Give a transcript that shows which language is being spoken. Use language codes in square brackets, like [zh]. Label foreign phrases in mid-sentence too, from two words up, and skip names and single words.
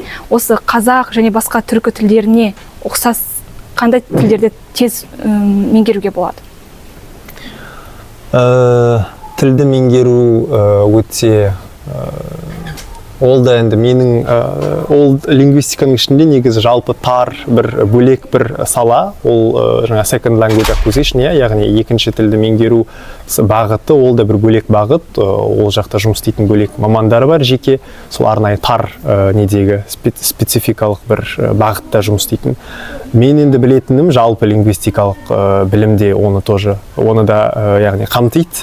[kk] Осы қазақ және басқа түркі тілдеріне ұқсас қандай тілдерді тез меңгеруге болады? Тілді меңгеру өте ол да енді менің ол лингвистиканың ішінде негізі жалпы тар бір бөлек бір сала, ол жаңа [en] second language acquisition, [kk] яғни екінші тілді меңгеру бағыты, ол да бір бөлек бағыт, ол жақта жұмыс істейтін бөлек мамандары бар жеке, сол арнайы тар недегі спецификалық бір бағытта жұмыс істейтін. Мен енді білетінім жалпы лингвистикалық білімде оны да яғни қамтиды.